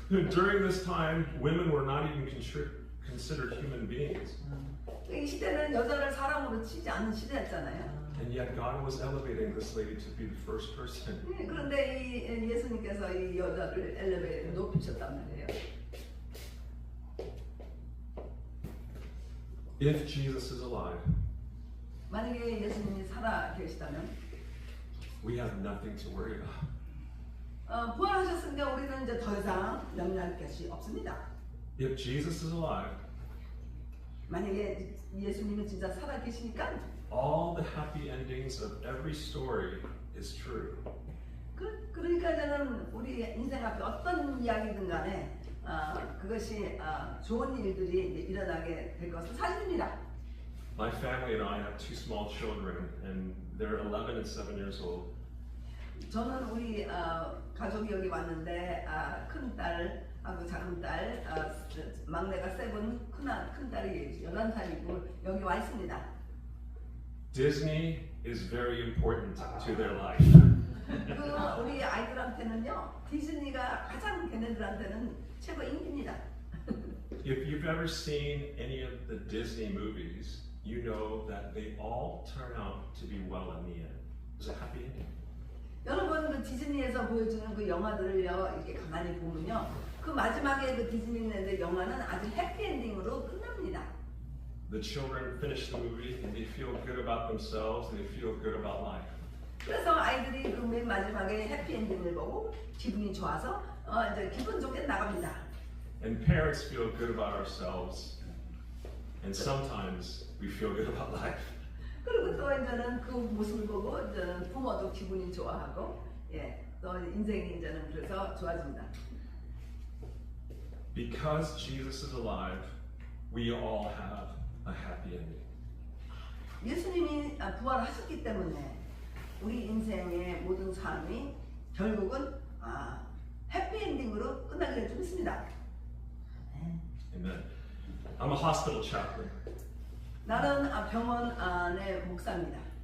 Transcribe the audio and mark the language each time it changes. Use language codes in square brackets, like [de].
[en] During this time, women were not even considered human beings. [ko] 이 시대는 여자를 사람으로 치지 않는 시대였잖아요. [en] And yet God was elevating this lady to be the first person. [ko] 그런데 이 예수님께서 이 여자를 엘리베이터에 높이셨단 말이에요. [en] If Jesus is alive, [ko] 만약에 예수님이 살아 계시다면 [en] we have nothing to worry about. [ko] 부활하셨으니까 우리는 이제 더 이상 염려할 것이 없습니다. [en] If Jesus is alive, [ko] 만약에 예수님이 진짜 살아 계시니까 [en] all the happy endings of every story is true. [ko] 그러니까 저는 우리 인생 앞에 어떤 이야기든 간에 그것이 좋은 일들이 이제 일어나게 될 것은 사실입니다. [en] My family and I have two small children, and they're 11 and 7 years old. [ko] 저는 우리 가족이 여기 왔는데 큰 딸하고 작은 딸, 막내가 세븐, 큰 딸이 11살이고 여기 와 있습니다. [en] Disney is very important to their life. [ko] 우리 아이들한테는요 디즈니가 가장 걔네들한테는 최고 인기입니다. [en] If you've ever seen any of the Disney movies, you know that they all turn out to be well in the end. It's a happy ending. [ko] 여러분 그 디즈니에서 보여주는 그 영화들을요 이렇게 가만히 보면요 그 마지막에 그 디즈니랜드 영화는 아주 해피엔딩으로 끝납니다. [en] The children finish the movie and they feel good about themselves and they feel good about life. [ko] 그래서 아이들이 그 맨 마지막에 해피엔딩을 보고 기분이 좋아서 이제 기분 좋게 나갑니다. [en] And parents feel good about ourselves, and sometimes we feel good about life. [ko] 그리고 또 이제는 그 모습을 보고 이제는 부모도 기분이 좋아하고 또 인생이 이제는 그래서 좋아집니다. [en] Because Jesus is alive, we all have a happy ending. [ko] 예수님이 부활하셨기 때문에 우리 인생의 모든 삶이 결국은 해피엔딩으로 끝나기를 좀 있습니다. [en] Amen. I'm a hospital chaplain. [ko] 나는 병원 안의 목사입니다.